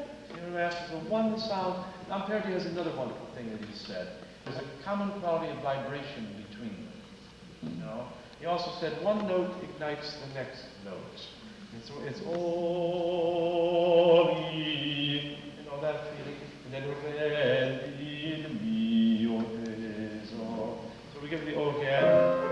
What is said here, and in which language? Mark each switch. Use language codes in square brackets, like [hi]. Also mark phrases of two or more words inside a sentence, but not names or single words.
[en] You know, after the one sound. Now, Amperti has another wonderful thing that he said. There's a common quality of vibration between them. You know? He also said one note ignites the next note. And so it's oh, mi, you know, that feeling. And then re, mi, o, re, so. So we give the O again.